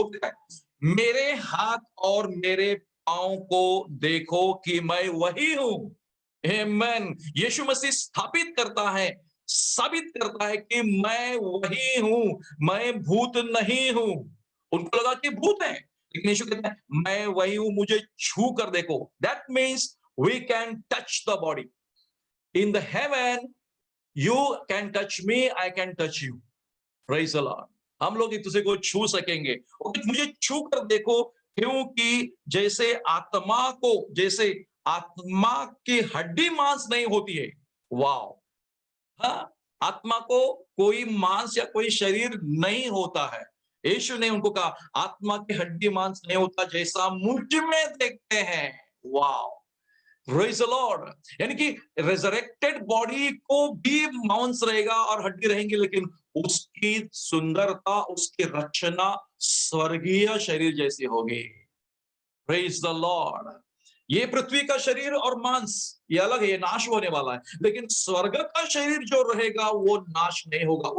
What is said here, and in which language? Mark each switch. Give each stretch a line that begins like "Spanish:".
Hindi: वो कहता है मेरे हाथ और मेरे पांव को देखो कि मैं वही हूं। आमेन। यीशु मसीह स्थापित करता है, साबित करता है कि मैं वही हूं, मैं भूत नहीं हूं। उनको लगा कि भूत है, लेकिन यीशु कहता है मैं वही हूं, मुझे छू कर देखो।
English: That means we can touch the body. In the heaven, you can touch me, I can touch you. Praise the Lord.
Hindi: हम लोग एक दूसरे को छू सकेंगे। मुझे छू कर देखो, क्योंकि जैसे आत्मा की हड्डी मांस नहीं होती है। वाव, हाँ, आत्मा को कोई मांस या कोई शरीर नहीं होता है। यीशु ने उनको कहा आत्मा की हड्डी मांस नहीं होता, जैसा मुझ में देखते हैं।
English: Wow, Praise the Lord.
Hindi: यानी कि resurrected body को भी मांस रहेगा और हड्डी रहेंगी, लेकिन उसकी सुंदरता, उसकी रचना स्वर्गीय शरीर जैसी होगी।
English: Praise the Lord.
Hindi: ये पृथ्वी का शरीर और मांस ये अलग है, ये नाश होने वाला है, लेकिन स्वर्ग का शरीर जो रहेगा वो नाश नहीं होगा।